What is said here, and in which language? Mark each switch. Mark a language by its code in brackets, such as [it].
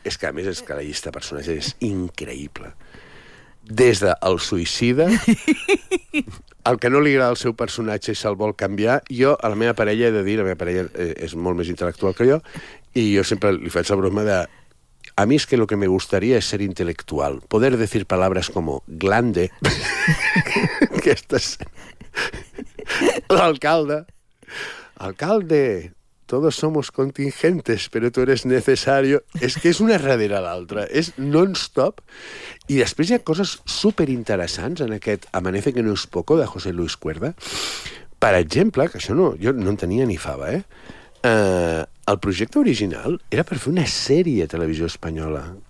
[ca] És que, a més, és que la llista de personatges és increïble. Des del suïcida... El que no li agrada el seu personatge i se'l vol canviar, jo, a la meva parella, he de dir, la meva parella és molt més intel·lectual que jo, i jo sempre li faig la broma de... [es] A mi és que lo que me gustaría es ser intelectual. Poder decir palabras como glande, [ca] que estàs... [es] L'alcalde. Alcalde, todos somos contingentes, pero tú eres necesario. [ca] És que és una darrere l'altra. És non-stop. I després hi ha coses superinteressants en aquest Amanece que no es poco de José Luis Cuerda. Per exemple, que això no, jo no en tenia ni fava, eh? El projecte original era per fer una sèrie a Televisió Espanyola.